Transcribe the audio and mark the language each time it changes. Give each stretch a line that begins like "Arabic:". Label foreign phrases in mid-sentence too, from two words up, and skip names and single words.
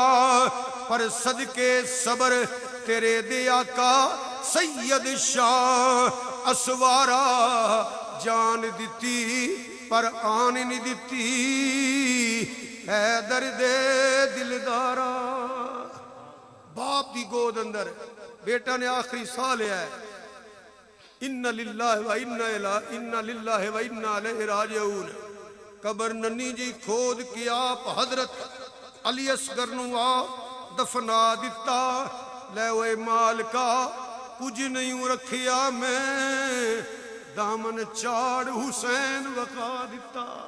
Punjabi: ਪਰ ਸਦਕੇ ਸਬਰ ਤੇਰੇ ਦੇ ਆਕਾ ਸੈयद ਸ਼ਾਹ ਅਸਵਾਰਾ, ਜਾਨ ਦਿੱਤੀ ਪਰ ਆਨ ਨਹੀਂ ਦਿੱਤੀ ਹੈਦਰ ਦੇ ਦਿਲਦਾਰਾ। ਬਾਪ ਦੀ ਗੋਦ ਅੰਦਰ ਬੇਟਾ ਨੇ ਆਖ਼ਰੀ ਸਾਹ ਲਿਆ ਹੈ,
Arabic: إنا لله و إنا لله و إنا إليه راجعون.
Punjabi: ਕਬਰ ਨਿੱਕੀ ਜਿਹੀ ਖੋਦ ਕੇ ਆਪ ਹਜ਼ਰਤ ਅਲੀ ਅਸਗ਼ਰ ਨੂੰ ਆ ਦਫ਼ਨਾ ਦਿੱਤਾ। ਲੈ ਓਏ ਮਾਲਕਾ ਕੁਝ ਨਹੀਂ ਰੱਖਿਆ ਮੈਂ, ਦਾਮਨ ਚਾੜ੍ਹ ਹੁਸੈਨ ਵਿਖਾ ਦਿੱਤਾ।